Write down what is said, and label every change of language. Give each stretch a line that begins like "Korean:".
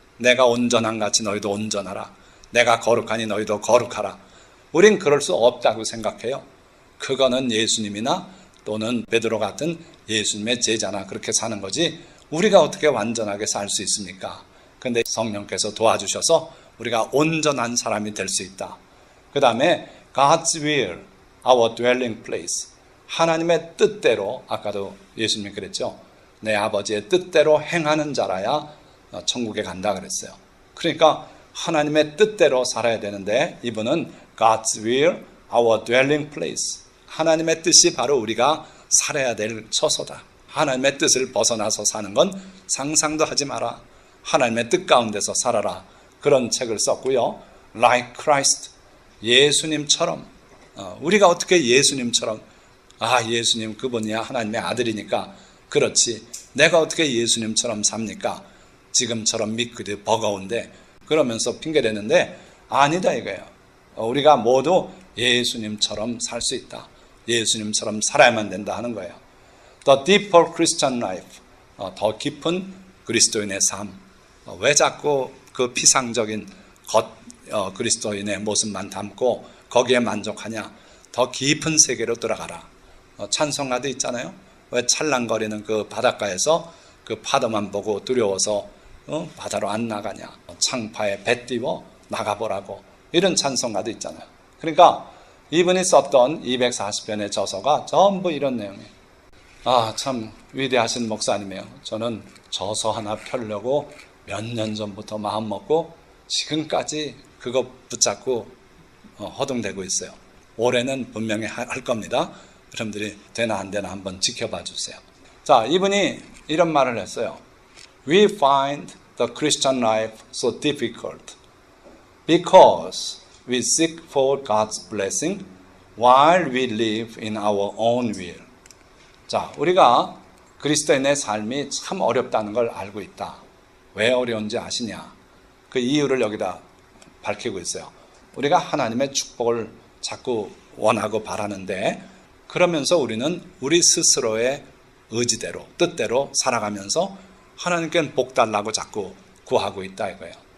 Korean: 내가 온전한 같이 너희도 온전하라. 내가 거룩하니 너희도 거룩하라. 우린 그럴 수 없다고 생각해요. 그거는 예수님이나 또는 베드로 같은 예수님의 제자나 그렇게 사는 거지 우리가 어떻게 완전하게 살 수 있습니까? 근데 성령께서 도와주셔서 우리가 온전한 사람이 될 수 있다. 그 다음에
English: God's will, our dwelling place.
Korean: 하나님의 뜻대로, 아까도 예수님이 그랬죠. 내 아버지의 뜻대로 행하는 자라야 천국에 간다 그랬어요. 그러니까 하나님의 뜻대로 살아야 되는데 이분은
English: God's will, our dwelling place.
Korean: 하나님의 뜻이 바로 우리가 살아야 될 처소다. 하나님의 뜻을 벗어나서 사는 건 상상도 하지 마라. 하나님의 뜻 가운데서 살아라. 그런 책을 썼고요.
English: Like Christ.
Korean: 예수님처럼. 우리가 어떻게 예수님처럼, 예수님 그분이야 하나님의 아들이니까 그렇지. 내가 어떻게 예수님처럼 삽니까? 지금처럼 믿기도 버거운데 그러면서 핑계대는데 아니다 이거예요. 우리가 모두 예수님처럼 살 수 있다. 예수님처럼 살아야만 된다 하는 거예요.
English: The deeper Christian life.
Korean: 더 깊은 그리스도인의 삶. 왜 자꾸 그 피상적인 그리스도인의 모습만 담고 거기에 만족하냐. 더 깊은 세계로 들어가라. 찬송가도 있잖아요. 왜 찰랑거리는 그 바닷가에서 그 파도만 보고 두려워서 바다로 안 나가냐. 창파에 배 띄워 나가보라고. 이런 찬송가도 있잖아요. 그러니까 이분이 썼던 240편의 저서가 전부 이런 내용이에요. 참 위대하신 목사님이에요. 저는 저서 하나 펴려고 몇 년 전부터 마음 먹고 지금까지 그거 붙잡고 허둥대고 있어요. 올해는 분명히 할 겁니다. 여러분들이 되나 안 되나 한번 지켜봐 주세요. 자, 이분이 이런 말을 했어요.
English: We find the Christian life so difficult because we seek for God's blessing while we live in our own will.
Korean: 자, 우리가 그리스도인의 삶이 참 어렵다는 걸 알고 있다. 왜 어려운지 아시냐? 그 이유를 여기다 밝히고 있어요. 우리가 하나님의 축복을 자꾸 원하고 바라는데 그러면서 우리는 우리 스스로의 의지대로, 뜻대로 살아가면서 하나님께 복 달라고 자꾸 구하고 있다 이거예요.